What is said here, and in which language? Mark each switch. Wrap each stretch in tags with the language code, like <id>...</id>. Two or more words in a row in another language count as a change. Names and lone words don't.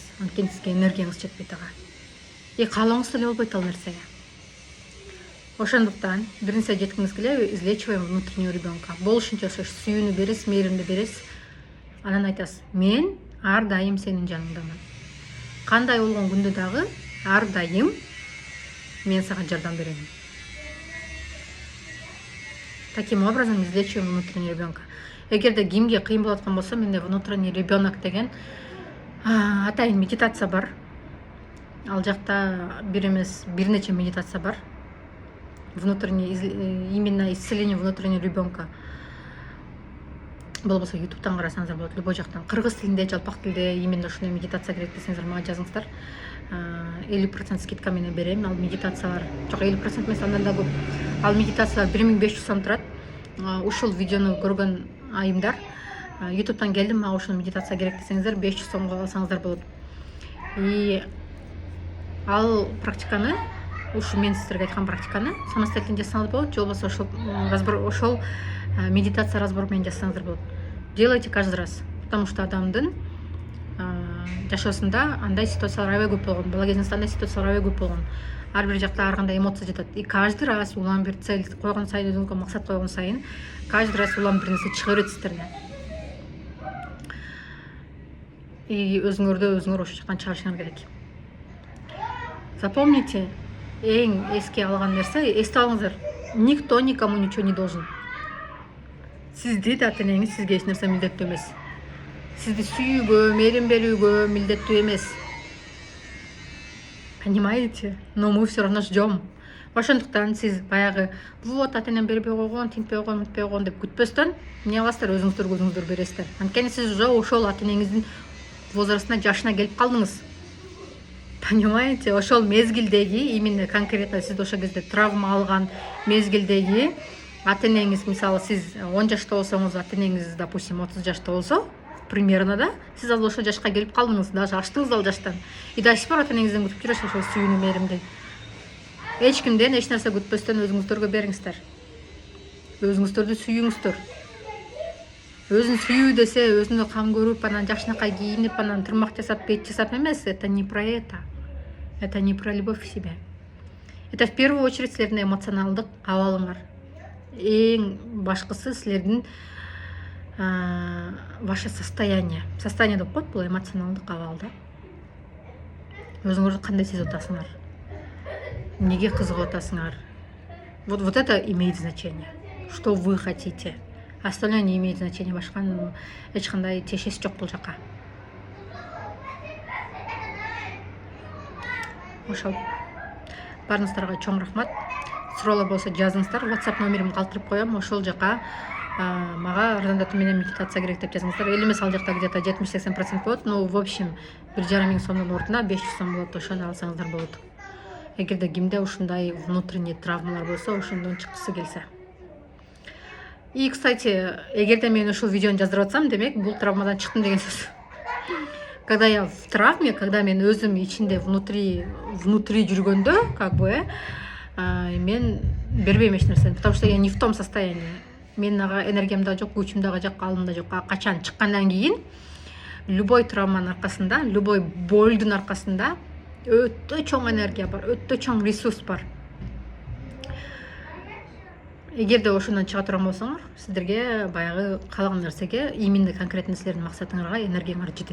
<ky>Анткени сизге энергияңыз жетпейт ага. Каалооңуз деле болбойт ал нерсеге. Ошондуктан бир нерсе жеткиңиз келеби,</ky> <ru>излечиваем внутреннего ребенка.</ru> <ky>Болушунча ошо сүйүүнү бересиз, мээримди бересиз. Анан айтасыз, мен ар дайым сенин жаныңдамын. Кандай болгон күндө дагы ар дайым мен сага жардам берем.</ky> <ru>Таким образом излечиваем внутренний ребенка.</ru> <ky>Эгерде кимге кыйын болуп аткан болсо, менде</ky> <ru>внутренний ребенок</ru> <ky>деген атайын медитация бар. Ал жакта бир эмес, бир нече медитация бар.</ky> <ru>Внутренний, именно исцеление внутреннего ребенка.</ru> <ky>Болбосо ютубтан карасаңыздар болот, любой жактан. Кыргыз тилинде, жалпак тилде именно ушундай медитация керек десеңиздер, мага жазыңыздар. 50% скидка менен берем. Ал медитациялар, жок 50% эмес, андан да көп. Ал медитациялар 1500 сом турат. Ушул видеону көргөн айымдар ютубтан келдим, мага ушул медитация керек десеңиздер, 500 сомго алсаңыздар болот. И ал практиканы, ушу мен сиздерге айткан практиканы самостоятельно жасасаңыз болот, же болбосо ошол медитация разбор менен жасасаңыздар болот.</ky> <ru>Делайте каждый раз, потому что</ru> <ky>адамдын жашоосунда андай ситуациялар аябай көп болгон, бала кезиңизде андай ситуациялар аябай көп болгон. Ар бир жакта ар кандай эмоция жатат.</ky> <ru>И каждый раз</ru> <ky>улам бир цель койгон сайын, өзүңүзгө максат койгон сайын,</ky> <ru>каждый раз</ru> <ky>улам бир нерсе чыга бересиздер. И өзүңөр ошол жактан чыгарышыңар керек. Запомните, эң эске алган нерсе, эстеп алыңыздар,</ky> <ru>никто никому ничего не должен.</ru> <ky>Сизди да ата энеңиз сизге эч нерсе милдеттүү эмес. Сизди сүйүүгө, мээрим берүүгө милдеттүү эмес.</ky> <ru>Понимаете? Но мы все равно ждем.</ru> <ky>Ошондуктан сиз баягы вот ата энем бербей койгон, тинтпей койгон, мынтпей койгон деп күтпөстөн, эмне кыласыздар, өзүңүздөр бересиздер. Анткени сиз уже ошол ата энеңиздин возрастына, жашына келип калдыңыз.</ky> <ru>Понимаете?</ru> <ky>Ошол мезгилдеги,</ky> <ru>именно конкретно</ru> <ky>сиз ошол кезде травма алган мезгилдеги ата энеңиз мисалы сиз 10 жашта болсоңуз, ата энеңиз допустим 30 жашта болсо, примерно да, сиз ал ошол жашка келип калдыңыз, даже аштыңыз ал жаштан.</ky> <ru>И до сих пор</ru> <ky>ата энеңизден күтүп жүрөсүз ошол сүйүүнү, мээримди. Эч кимден эч нерсе күтпөстөн өзүңүздөргө бериңиздер. Өзүңүздөрдү сүйүңүздөр. Өзүн сүйүү десе, өзүнө кам көрүп, анан жакшынакай кийинип, анан турмак жасап, бет жасап эмес.</ky> <ru>Это не про это. Это не про любовь к себе. Это в первую очередь</ru> <ky>силердин эмоционалдык абалыңар. Эң башкысы силердин</ky> <ru>ваше состояние.</ru> <ky>Состояние деп коет, бул эмоционалдык абал да. Өзүңөрдү кандай сезип атасыңар? Неге кызыгып атасыңар?</ky> <ru>Вот это имеет значение. Что вы хотите? Остальное не имеет значения.</ru> <ky>Башка эч кандай тиешеси жок бул жака. Ошол. Барыңыздарга чоң рахмат. Суроолор болсо жазыңыздар. WhatsApp номеримди калтырып коем. Ошол жака мага арзандатуу менен медитация керек деп жазыңыздар. Элимес ал жакта где-то 70-80% болот.</ky> <ru>Ну, в общем,</ru> <ky>1,5 сомдун ордуна 500 сом болот. Ошону алсаңыздар болот. Эгерде кимде ушундай внутренний травмалар болсо, ошондон чыккысы келсе.</ky> <ru>И, кстати,</ru> <ky>эгерде мен ушул видеону жаздырып атсам, демек бул травмадан чыктым деген сөз.</ky> <ru>Когда я в травме, когда</ru> <ky>мен өзүм ичинде</ky> <ru>внутри жүргөндө, как бы,</ru> <ky>мен бербейм эч нерсени,</ky> <ru>потому что я не в том состоянии.</ru> <ky>Менин ага энергиям да жок, күчүм дагы жок, калым да жок. Качан чыккандан кийин любой травманын аркасында, любой болдун аркасында өтө чоң энергия бар, өтө чоң ресурс бар. Эгерде ошондон чыга турган болсоңор, сиздерге баягы каалаган нерсеге,</ky> <ru>именно конкретно</ru> <ky>силердин максатыңарга энергияңар жетет.</ky>